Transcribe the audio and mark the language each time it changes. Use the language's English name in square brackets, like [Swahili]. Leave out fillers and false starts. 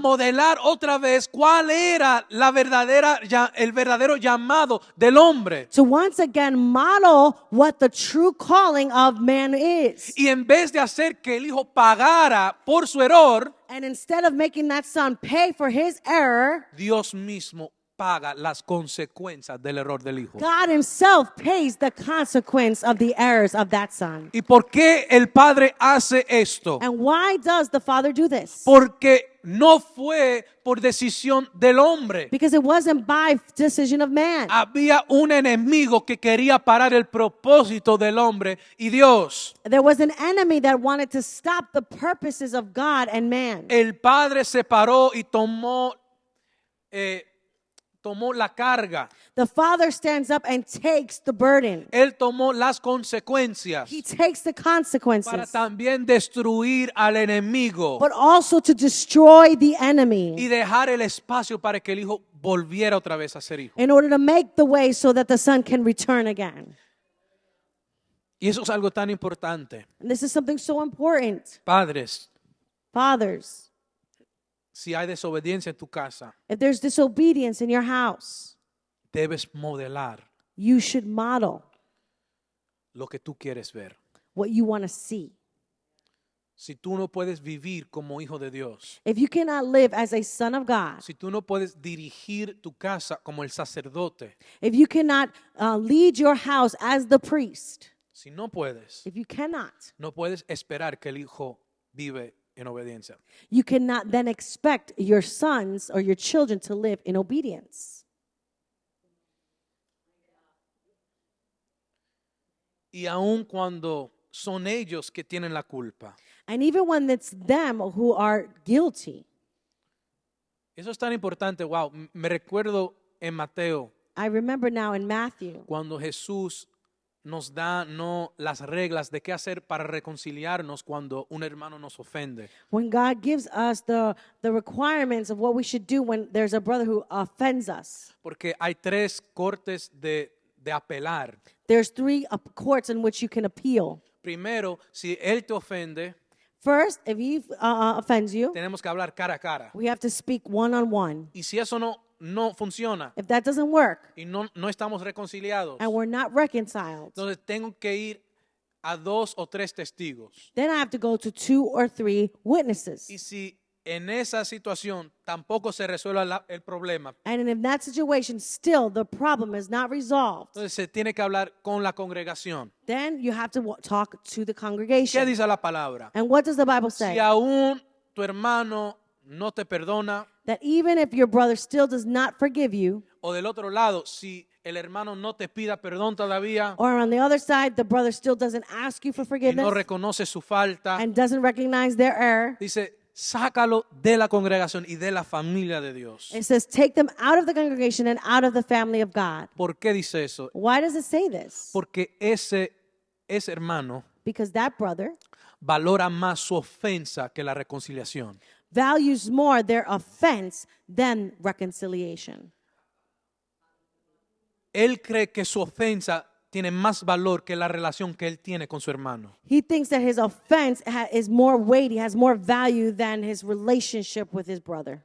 [Spanish] modelar otra vez cuál era el verdadero llamado del hombre. [English] to once again model what the true calling of man is. [Spanish] Y en vez de hacer que el hijo pagara por su error, [English] And instead of making that son pay for his error, [Spanish] Dios mismo paga las consecuencias del error del hijo. [English] God himself pays the consequence of the errors of that son. [Spanish] ¿Y por qué el padre hace esto? [English] And why does the father do this? [Spanish] Porque no fue por decisión del hombre. [English] Because it wasn't by decision of man. [Spanish] Había un enemigo que quería parar el propósito del hombre y Dios. [English] There was an enemy that wanted to stop the purposes of God and man. [Spanish] El padre se paró y tomó la carga. [English] The father stands up and takes the burden. [Spanish] Él tomó las consecuencias [English] He takes the [Spanish] para [English] consequences, [Spanish] también destruir al enemigo [English] but also to destroy the [Spanish] y [English] enemy [Spanish] dejar el espacio para que el hijo volviera otra vez a ser hijo. [English] in order to make the way so that the son can return again. [Spanish] Y eso es algo tan importante. [English] And this is something so important. [Spanish] Padres, [English] Fathers, [Spanish] si hay desobediencia en tu casa, [English] if there's disobedience in your house, [Spanish] debes modelar [English] you should model [Spanish] lo que tú quieres ver. [English] what you want to see. [Spanish] Si tú no puedes vivir como hijo de Dios, [English] If you cannot live as a son of God, [Spanish] si tú no puedes dirigir tu casa como el sacerdote, [English] if you cannot lead your house as the priest, [Spanish] si no puedes, [English] if you cannot, [Spanish] no puedes esperar que el hijo vive en obediencia. [English] you cannot then expect your sons or your children to live in obedience. [Spanish] Y aun cuando son ellos que tienen la culpa. [English] And even when it's them who are guilty. [Spanish] Eso es tan importante. Wow, me recuerdo en Mateo [English] I remember now in Matthew, [Spanish] cuando Jesús nos da las reglas de qué hacer para reconciliarnos cuando un hermano nos ofende. [English] when God gives us the requirements of what we should do when there's a brother who offends us. [Spanish] Porque hay 3 cortes de apelar. [English] There's 3 courts in which you can appeal. [Spanish] Primero, si él te ofende, [English] First, if he offends you, [Spanish] tenemos que hablar cara a cara. [English] we have to speak one-on-one. [Spanish] Y si eso no funciona [English] If that doesn't work [Spanish] y no estamos reconciliados, [English] and we're not reconciled, [Spanish] entonces tengo que ir a 2 o 3 testigos. [English] then I have to go to 2 or 3 witnesses. [Spanish] Y si en esa situación tampoco se resuelve el problema, [English] And in that situation, still the problem is not resolved, [Spanish] entonces se tiene que hablar con la congregación. [English] then you have to talk to the [Spanish] ¿Qué [English] congregation. [Spanish] dice la palabra? [English] And what does the Bible say? [Spanish] Si aún tu hermano no te perdona, [English] That even if your brother still does not forgive you, [Spanish] o del otro lado, si el hermano no te pida perdón todavía [English] or on the other side, the brother still doesn't ask you for [Spanish] y no [English] forgiveness [Spanish] reconoce su falta, [English] and doesn't recognize their error, [Spanish] dice, sácalo de la congregación y de la familia de Dios. [English] it says take them out of the congregation and out of the family of God. [Spanish] ¿Por qué dice eso? [English] Why does it say this? [Spanish] Porque ese hermano [English] Because that brother [Spanish] valora más su ofensa que la reconciliación. [English] values more their offense than reconciliation. [Spanish] Él cree que su ofensa tiene más valor que la relación que él tiene con su hermano. [English] He thinks that his offense is more weighty, has more value than his relationship with his brother.